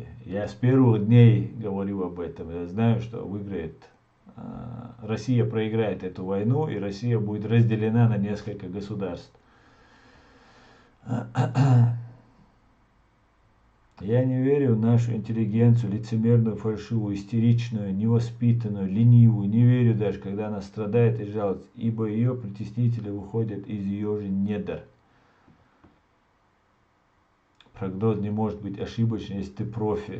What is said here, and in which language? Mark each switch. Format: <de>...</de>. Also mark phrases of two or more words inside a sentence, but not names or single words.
<ru>Я с первых дней говорю об этом. Я знаю, что выиграет Россия, проиграет эту войну, и Россия будет разделена на несколько государств. Я не верю в нашу интеллигенцию, лицемерную, фальшивую, истеричную, невоспитанную, ленивую. Не верю даже, когда она страдает и жалуется, ибо ее притеснители выходят из ее же недр. Прогноз не может быть ошибочным, если ты профи.</ru>